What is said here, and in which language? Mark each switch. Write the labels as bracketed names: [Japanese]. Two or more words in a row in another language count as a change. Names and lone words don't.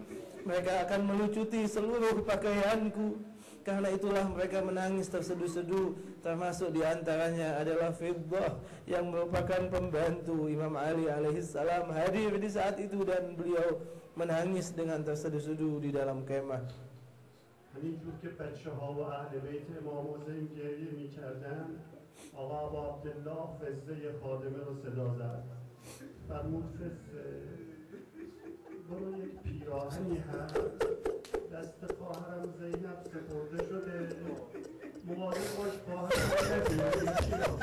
[Indonesian] Mereka akan melucuti seluruh pakaianku. Karena itulah mereka menangis terseduh-seduh. Termasuk diantaranya adalah Fiddah yang merupakan pembantu Imam Ali alaihissalam hadir di saat itu, dan beliau menangis dengan terseduh-seduh di dalam kemah. [Persian] همینجور که بچه ها و اهل بیت امام حسین گریه می کردن، آقا ابو عبدالله فزه خادمه رو صدا زد. فرمود فزه برو یک پیراهنی هست دست خواهرم زینب سپرده شده، مواظب باش خواهرم نبینی.